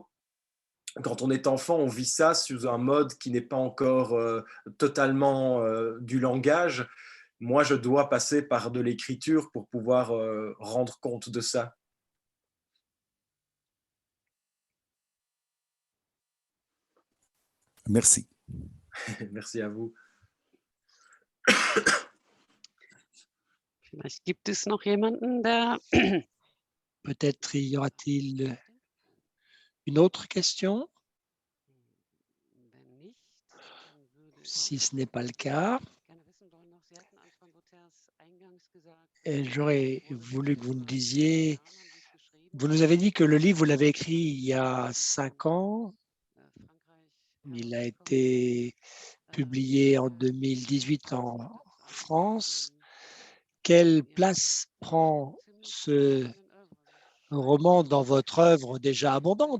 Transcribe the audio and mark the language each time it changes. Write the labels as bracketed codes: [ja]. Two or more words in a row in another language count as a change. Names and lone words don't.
[fr] Quand on est enfant, on vit ça sous un mode qui n'est pas encore totalement du langage. Moi, je dois passer par de l'écriture pour pouvoir rendre compte de ça. Merci. Merci à vous. [de] Vielleicht gibt es noch jemanden, der [fr] Peut-être y aura-t-il une autre question? [de] Wenn nicht, dann würde ich [fr] Si ce n'est pas le cas, [de] gerne wissen wollen noch, Sie hatten Antoine Bouters eingangs gesagt, [fr] j'aurais voulu que vous nous disiez, [de] Roman an sich geschrieben, [fr] vous nous avez dit que le livre, vous l'avez écrit il y a 5 ans, [de] Frankreich [fr] il a [de] herausgekommen, [fr] été publié en 2018 en France. Quelle place prend ce roman dans votre œuvre déjà abondante?